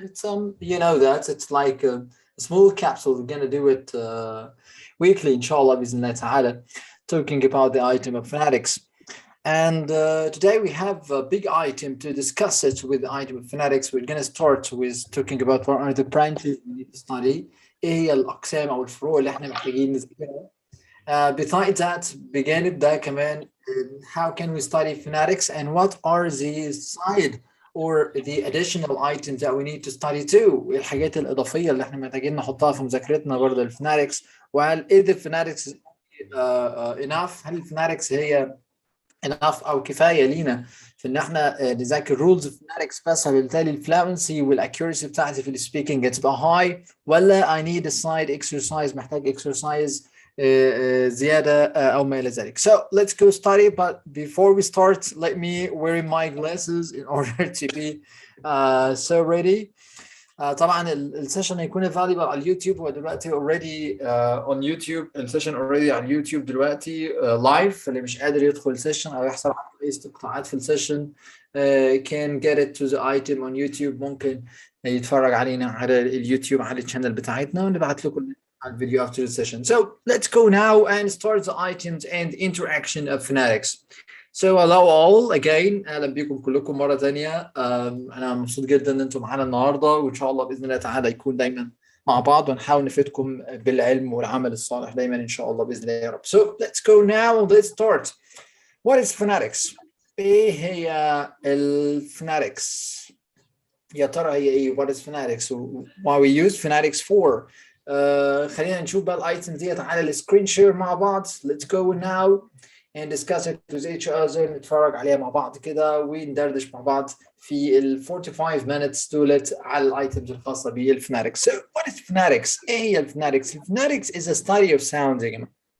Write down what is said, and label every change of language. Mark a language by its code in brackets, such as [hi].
[en] It's you know that it's like a small capsule. We're gonna do it weekly, [ar] inshallah, bismillah ta'ala, [en] talking about the item of phonetics. And today we have a big item to discuss it with the item of phonetics. We're going to start with talking about what are the branches we need to study. [ar] ايه هي الاقسام او الفروع اللي احنا محتاجين نذاكرها. [en] Besides that, [ar] بجانب ده كمان [en] how can we study phonetics and what are the side or the additional items that we need to study too. [ar] الحاجات الإضافية اللي احنا محتاجين نحطها في مذاكرتنا برضه الفونetics. وهل إيه [en] the phonetics enough؟ [ar] هل الفونetics هي [en] enough [ar] او كفايه لينا في ان احنا نذاكر رولز فونetics بس، فبالتالي الفلونسي والاكيورسي بتاعتي في السبيكنج هتبقى هاي، ولا [en] I need a side exercise، [ar] محتاج [en] exercise [ar] زياده او ما الى ذلك. [en] So let's go study, but before we start let me wear my glasses in order to be so ready. [ar] طبعا السيشن هيكون available على اليوتيوب. هو دلوقتي [en] already on YouTube. [ar] السيشن [en] already [ar] على اليوتيوب دلوقتي لايف. فاللي مش قادر يدخل السيشن او يحصل على اي استقطاعات في السيشن [en] can get it to the item on YouTube. [ar] ممكن يتفرج علينا على اليوتيوب على الشانل بتاعتنا، ونبعت لكم على الفيديو [en] after the session. So let's go now and start the items and interaction of phonetics. So hello all again. [ar] اهلا بيكم كلكم مره ثانيه. انا مبسوط جدا ان انتم معانا النهارده، وان شاء الله باذن الله تعالى يكون دايما مع بعض، ونحاول نفيدكم بالعلم والعمل الصالح دايما ان شاء الله باذن الله يا رب. [en] So let's go now. Let's start. What is phonetics؟ [ar] ايه هي الفونetics؟ يا ترى هي ايه؟ What is phonetics؟ [en] Why we use phonetics for؟ [ar] خلينا نشوف بقى الايتمز ديت على السكرين شير مع بعض. [en] Let's go now and discuss it with each other. [ar] نتفرج عليها مع بعض كده وندردش مع بعض في ال 45 minutes دولت على الايتمز الخاصه بالفونetics. [en] So what is phonetics؟ [ar] ايه هي الفونetics؟ الفونetics [en] is a study of sounds [ar] يا جماعه.